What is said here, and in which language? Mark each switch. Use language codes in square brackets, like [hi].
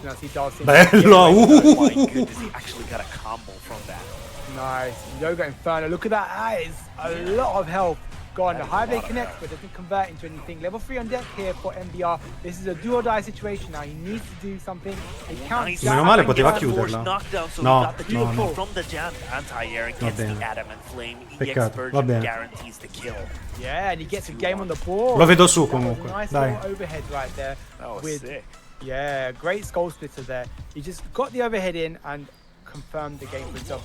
[en] He actually got a combo from that. Nice. Yoga Inferno. Look at that. That is a lot of health. Gone. The high blade connects, but doesn't convert into anything. Level 3 on deck here for MBR. This is a do or die situation now. He needs to do something. [it] Meno male poteva chiuderla. No, no. [en] From the jab, anti-air and gets the adamant flame. [it] Peccato, va bene. [en] Guarantees the kill. Yeah, and he gets a game on the board. [it] Lo vedo su comunque. [en] Nice [it] Dai. [en] overhead right there. That was sick. Yeah, great skull splitter there. He just got the overhead in and confirmed the game for himself.